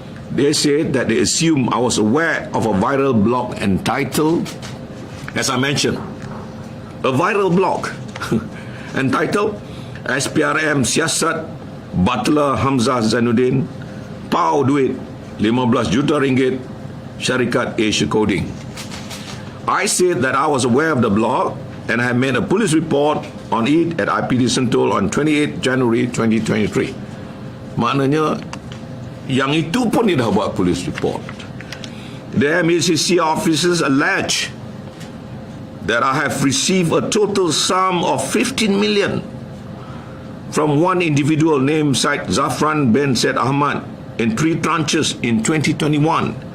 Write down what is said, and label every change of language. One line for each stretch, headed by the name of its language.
English: They said that they assumed I was aware of a viral blog entitled, as I mentioned, a viral blog entitled SPRM Siasat Butler Hamzah Zainuddin Pau Duit 15 juta ringgit Syarikat Asia Coding. I said that I was aware of the blog and I had made a police report on it at IPD Sentul on 28 January 2023.
Malay: Maknanya yang itu pun dia dah buat police report.
English: The MACC officers allege that I have received a total sum of 15 million from one individual named Syed Zafran bin Syed Ahmad in 3 tranches in 2021.